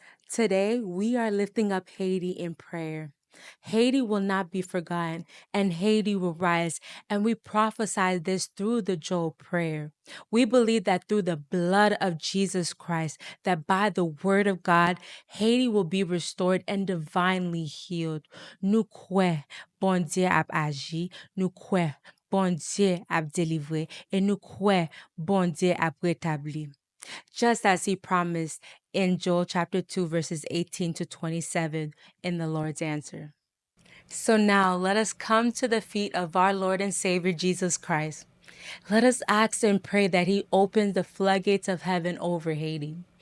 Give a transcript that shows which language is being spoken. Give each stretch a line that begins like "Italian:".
English: Today, we are lifting up Haiti in prayer. Haiti will not be forgotten, and Haiti will rise. And we prophesy this through the Joel prayer. We believe that through the blood of Jesus Christ, that by the word of God, Haiti will be restored and divinely healed.
French: Nous croyons, bon Dieu a agi, nous croyons, bon Dieu a délivré, et nous croyons, bon Dieu a rétabli.
English: Just as he promised in Joel chapter 2, verses 18 to 27 in the Lord's answer. So now let us come to the feet of our Lord and Savior Jesus Christ. Let us ask and pray that he opens the floodgates of heaven over Haiti.